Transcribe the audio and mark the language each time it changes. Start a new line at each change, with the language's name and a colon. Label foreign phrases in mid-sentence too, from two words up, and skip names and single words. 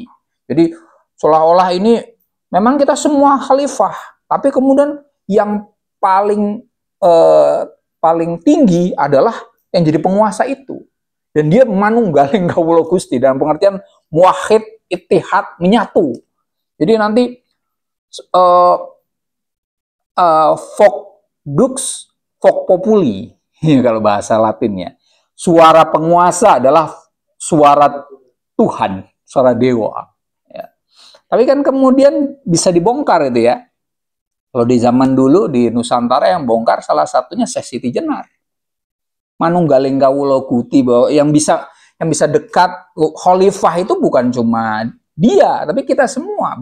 Indonesian: Jadi seolah-olah ini memang kita semua khalifah, tapi kemudian yang paling tinggi adalah yang jadi penguasa itu. Dan dia
Javanese: manunggaling kawula Gusti
Indonesian: dalam pengertian
Arabic: موحد، اتحاد,
Indonesian: menyatu. Jadi nanti
Latin: vox dux vox populi
Indonesian: kalau bahasa Latinnya. Suara penguasa adalah suara Tuhan, suara dewa. Ya. Tapi kan kemudian bisa dibongkar itu ya. Kalau di zaman dulu di Nusantara yang bongkar salah satunya Syekh Siti Jenar.
Javanese: Manunggaling kawula Gusti,
Indonesian: bahwa yang bisa dekat khalifah itu bukan cuma dia, tapi kita semua.